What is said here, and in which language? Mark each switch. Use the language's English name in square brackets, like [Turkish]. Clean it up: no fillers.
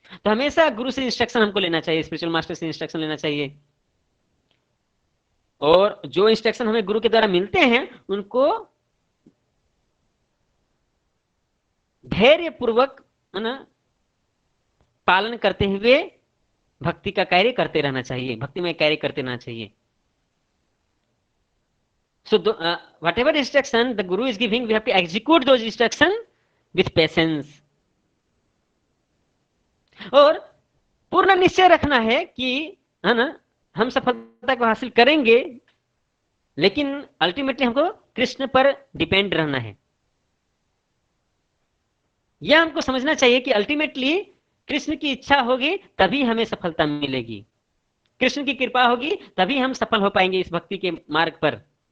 [Hindi] तो हमेशा गुरु से इंस्ट्रक्शन हमको लेना चाहिए, स्पिरिचुअल मास्टर से इंस्ट्रक्शन लेना चाहिए, और जो इंस्ट्रक्शन हमें गुरु के द्वारा मिलते हैं उनको धैर्य पूर्वक पालन करते हुए भक्ति का कार्य करते रहना चाहिए, भक्ति में कार्य करते रहना चाहिए। [English] So whatever instruction the guru is giving, we have to execute those instruction with patience. [Hindi] और पूर्ण निश्चय रखना है कि है ना, हम सफलता को हासिल करेंगे, लेकिन अल्टीमेटली हमको कृष्ण पर डिपेंड रहना है। यह हमको समझना चाहिए कि अल्टीमेटली कृष्ण की इच्छा होगी तभी हमें सफलता मिलेगी, कृष्ण की कृपा होगी तभी हम सफल हो पाएंगे इस भक्ति के मार्ग पर।